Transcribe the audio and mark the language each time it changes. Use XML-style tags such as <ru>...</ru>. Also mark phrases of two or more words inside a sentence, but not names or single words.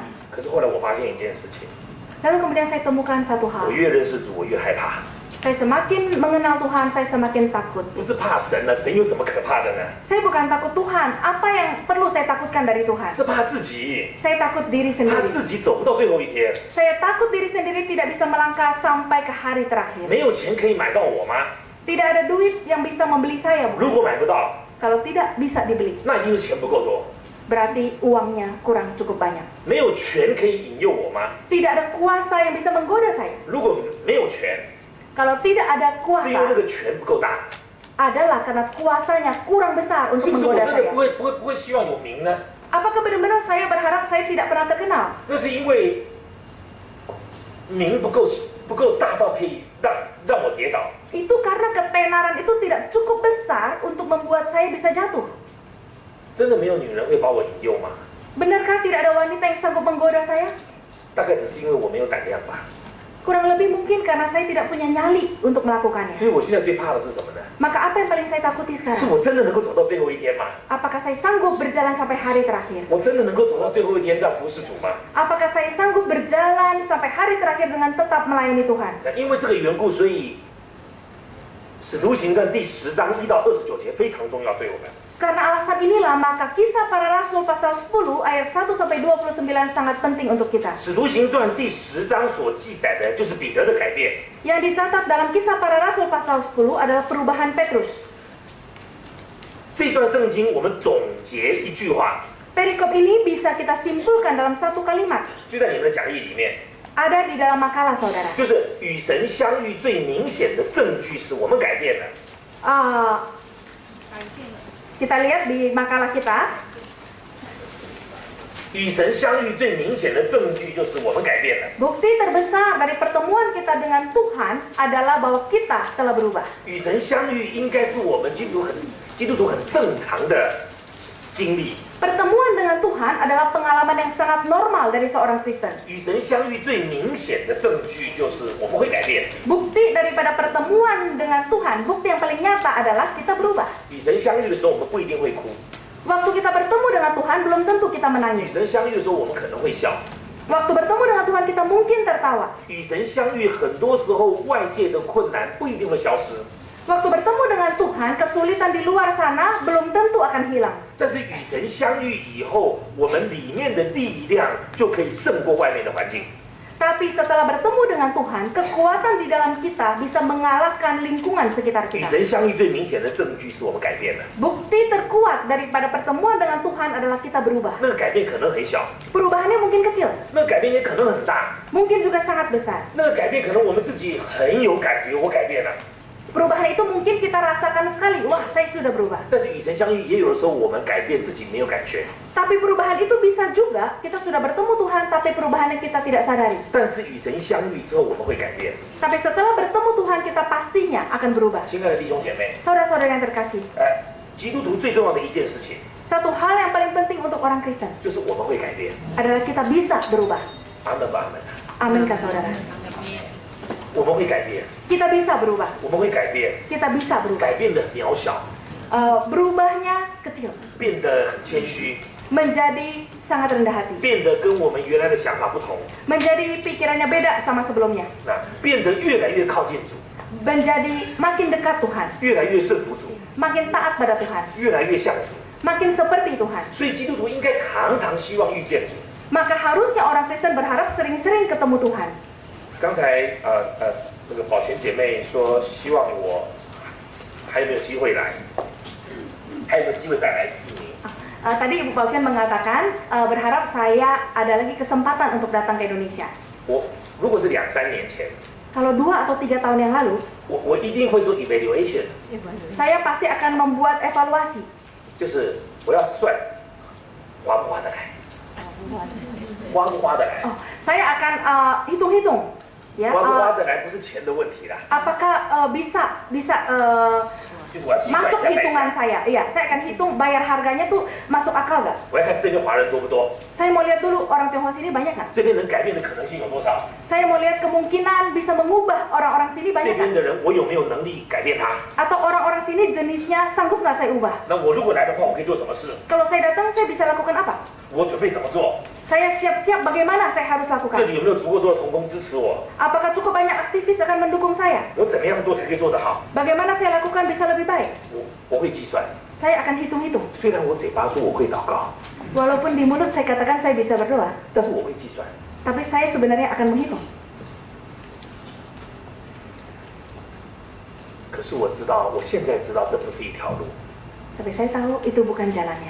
<zh>可是后来我发现一件事情，</zh> <id>Lalu kemudian saya temukan satu</id> <zh>我</zh> <id>hal.</id> <zh>越认识主，我越害怕。</zh> <id>Saya semakin mengenal Tuhan, saya semakin takut.</id> <zh>不是怕神了，神有什么可怕的呢？</zh> <id>Saya bukan takut Tuhan. Apa yang perlu saya takutkan dari Tuhan?</id> <zh>是怕自己，</zh> <id>Saya takut diri</id> <zh>怕</zh> <id>sendiri.</id> <zh>自己走不到最后一天，</zh> <id>Saya takut diri sendiri tidak bisa melangkah sampai ke hari terakhir.</id> <zh>没有钱可以买到我吗？</zh> <id>Tidak ada duit yang bisa membeli saya,</id> <zh>如</zh> <id>bukan?</id> <zh>果买不到，</zh> <id>Kalau tidak bisa dibeli,</id> <zh>那一定是钱不够多。</zh> <id>berarti uangnya kurang cukup banyak.</id> <zh>没有权可以引诱我吗？</zh> <id>Tidak ada kuasa yang bisa menggoda saya.</id> <zh>如果没有权，</zh> <id>Kalau tidak ada</id> <zh>是因为那</zh> <id>kuasa,</id> <zh>个权不够大，</zh> <id>adalah karena kuasanya kurang besar</id> <zh>是</zh> <id>untuk</id> <zh>不是我</zh> <id>menggoda</id> <zh>真的</zh> <id>saya.</id> <zh>不会希望有名呢？</zh> <id>Apakah benar-benar saya berharap saya tidak pernah terkenal?</id> <zh>那是因为名不够大到可以让我跌倒。</zh> <id>Itu karena ketenaran itu tidak cukup besar untuk membuat saya bisa jatuh.</id> <zh>真的没有女人会把我引诱吗？</zh> <id>Benarkah tidak ada wanita yang sanggup menggoda saya?</id> <zh>大概只是因为我没有胆量吧。</zh> <id>Kurang lebih mungkin karena saya tidak punya nyali untuk melakukannya.</id> <zh>所以我现在最怕的是什么呢？</zh> <id>Maka apa yang paling saya takuti</id> <zh>是</zh> <id>sekarang?</id> <zh>我真的能够走到最后一天吗？</zh> <id>Apakah saya sanggup berjalan sampai hari terakhir?</id> <zh>我真的能够走到最后一天这样服侍主吗？</zh> <id>Apakah saya sanggup berjalan sampai hari terakhir dengan tetap melayani Tuhan?</id> <zh>那因为这个缘故，所以《使徒行传》第10章1到29节非常重要对我们。</zh> <id>Karena alasan inilah maka Kisah Para Rasul pasal 10 ayat 1 sampai 29 sangat penting untuk kita. 《</id> <zh>使徒行传》第10章所记载的就是彼得的改变。</zh> <id>Yang dicatat dalam Kisah Para Rasul pasal 10 adalah perubahan Petrus.</id> <zh>这段圣经我们总结一句话，</zh> <id>Perikop ini bisa kita simpulkan dalam satu kalimat.</id> <zh>就在你们的讲义里面，</zh> <id>Ada di dalam makalah saudara.</id> <zh>就是与神相遇最明显的证据是我们改变了。</zh> <id>Kita lihat di makalah kita.</id> <zh>与神相遇最明显的证据就是我们改变了。</zh> <id>Bukti terbesar dari pertemuan kita dengan Tuhan adalah bahwa kita telah berubah.</id> <zh>与神相遇应该是我们基督徒很正常的经历。</zh> <id>Pertemuan dengan Tuhan adalah pengalaman yang sangat normal dari seorang Kristen.</id> <zh>与神相遇最明显的证据就是我们会改变。</zh> <id>Bukti daripada pertemuan dengan Tuhan, bukti yang paling nyata adalah kita berubah.</id> <zh>与神相遇的时候，我们不一定会哭；</zh> <id>Waktu kita bertemu dengan Tuhan, belum tentu kita</id> <zh>与</zh> <id>menangis.</id> <zh>神相遇的时候，我们可能会笑；</zh> <id>Waktu bertemu dengan Tuhan, kita mungkin tertawa.</id> <zh>与神相遇，很多时候外界的困难不一定会消失，</zh> <id>Waktu bertemu dengan Tuhan, kesulitan di luar sana belum tentu akan hilang.</id> <zh>但是与神相遇以后，我们里面的力量就可以胜过外面的环境。</zh> <id>Tapi setelah bertemu dengan Tuhan, kekuatan di dalam kita bisa mengalahkan lingkungan sekitar</id> <zh>与</zh> <id>kita.</id> <zh>神相遇最明显的证据是我们改变了，</zh> <id>Bukti terkuat daripada pertemuan dengan Tuhan adalah kita berubah.</id> <zh>那个改变可能很小，</zh> <id>Perubahannya mungkin kecil,</id> <zh>那个改变也可能很大，</zh> <id>mungkin juga sangat besar.</id> <zh>那个改变可能我们自己很有感觉，我改变了。</zh> <id>Perubahan itu mungkin kita rasakan sekali, wah saya sudah berubah.</id> <zh>但是与神相遇，也有的时候我们改变自己没有感觉。</zh> <id>Tapi perubahan itu bisa juga kita sudah bertemu Tuhan, tapi perubahannya kita tidak sadari.</id> <zh>但是与神相遇之后，我们会改变。</zh> <id>Tapi setelah bertemu Tuhan, kita pastinya akan berubah.</id> <zh>亲爱的弟兄姐妹，</zh> <id>Saudara-saudara yang terkasih,</id> <zh>基督徒最重要的一件事情，</zh> <id>satu hal yang paling penting untuk orang Kristen</id> <zh>就是我们会改变。</zh> <id>adalah kita bisa berubah.</id> <zh>阿门吧，阿门。</zh> <id>Amin kah saudara?</id> <zh>我们会改变，</zh> <id>Kita bisa berubah.</id> <zh>我们会改变，</zh> <id>Kita bisa berubah.</id> <zh>改变的渺小，</zh> <id>Berubahnya kecil,</id> <zh>变得很谦虚，</zh> <id>menjadi sangat rendah hati,</id> <zh>变得跟我们原来的想法不同，</zh> <id>menjadi pikirannya beda sama sebelumnya,</id> <zh>变得越来越靠近主，</zh> <id>menjadi makin dekat Tuhan,</id> <zh>越来越顺服主，</zh> <id>makin taat pada Tuhan,</id> <zh>越来越像主。</zh> <id>makin seperti Tuhan.</id> <zh>所以基督徒应该常常希望遇见主。</zh> <id>Maka harusnya orang Kristen berharap sering-sering ketemu Tuhan.</id> <zh>刚才那个宝泉姐妹说，希望我还有没有机会来，还有没有机会再来印尼？</zh> <id>Tadi Ibu Pausian mengatakan berharap saya ada lagi kesempatan untuk datang ke Indonesia.</id> <zh>我如果是2-3年前，</zh> <id>Kalau 2 atau 3 tahun yang lalu,</id> <zh>我一定会做 evaluation，</zh> <id>saya pasti akan membuat evaluasi.</id> <zh>就是我要算划不划得来，划不划得来，</zh> <id>Saya akan hitung-hitung, ya,</id> <zh>划不划得来不是钱的问题啦，</zh> <id>apakah bisa</id> <zh>就是我要计算</zh> <id>masuk</id> <zh>一下代</zh> <id>hitungan</id> <zh>价，</zh> <id>saya. Iya, saya akan hitung bayar harganya tuh masuk akal gak?</id> <zh>我要看这边华人多不多，</zh> <id>Saya mau lihat dulu orang Tionghoa sini banyak nggak?</id> <zh>这边能改变的可能性有多少，</zh> <id>Saya mau lihat kemungkinan bisa mengubah orang-orang sini</id> <zh>这</zh> <id>banyak</id> <zh>边</zh> <id>nggak?</id> <zh>的人我有没有能力改变他？</zh> <id>Atau orang-orang sini jenisnya sanggup nggak saya ubah?</id> <zh>那我如果来的话，我可以做什么事？</zh> <id>Kalau saya datang, saya bisa lakukan apa?</id> <zh>我准备怎么做？</zh> <id>Saya siap-siap bagaimana saya harus</id> <zh>这</zh> <id>lakukan?</id> <zh>里有没有足够多的同工支持我？</zh> <id>Apakah cukup banyak aktivis akan mendukung saya?</id> <zh>我怎么样做才可以做得好？</zh> <id>Bagaimana saya lakukan bisa lebih baik?</id> <zh>我会计算。</zh> <id>Saya akan hitung-hitung.</id> <zh>虽然我嘴巴说我会祷告，</zh> <id>Walaupun di mulut saya katakan saya bisa berdoa,</id> <zh>但是我会计算。</zh> <id>tapi saya sebenarnya akan menghitung.</id> <zh>可是我知道，我现在知道这不是一条路，</zh> <id>Tapi saya tahu itu bukan jalannya.</id>